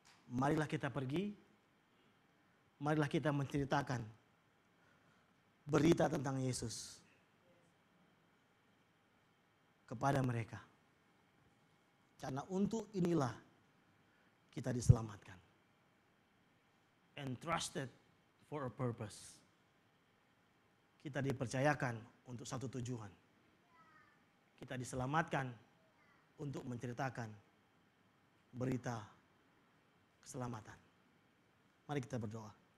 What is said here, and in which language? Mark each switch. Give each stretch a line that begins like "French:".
Indonesian: Marilah kita pergi, marilah kita menceritakan berita tentang Yesus kepada mereka. Karena untuk inilah kita diselamatkan.
English: Entrusted for a purpose.
Indonesian: Kita dipercayakan untuk satu tujuan. Kita diselamatkan untuk menceritakan berita keselamatan. Mari kita berdoa.